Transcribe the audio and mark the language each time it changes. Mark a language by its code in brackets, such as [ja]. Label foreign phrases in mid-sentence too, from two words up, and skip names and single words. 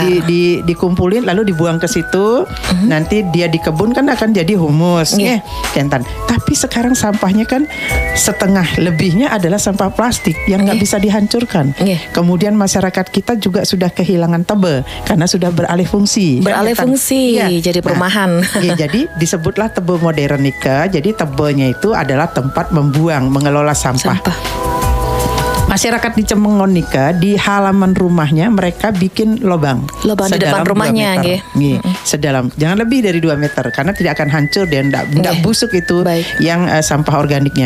[id] dikumpulin lalu dibuang ke situ. Nanti dia di kebun kan akan jadi humus. Kentan. Tapi sekarang sampahnya kan setengah lebihnya adalah sampah plastik yang nggak bisa dihancurkan. Kemudian masyarakat kita juga sudah kehilangan tebe karena sudah beralih fungsi. Jadi perumahan. Jadi disebutlah tebe modern nika. Jadi tebenya itu adalah tempat mengelola sampah. Masyarakat di Cemenggon nika, di halaman rumahnya mereka bikin lubang di depan rumahnya, sedalam, jangan lebih dari 2 meter karena tidak akan hancur dan tidak busuk itu yang sampah organiknya.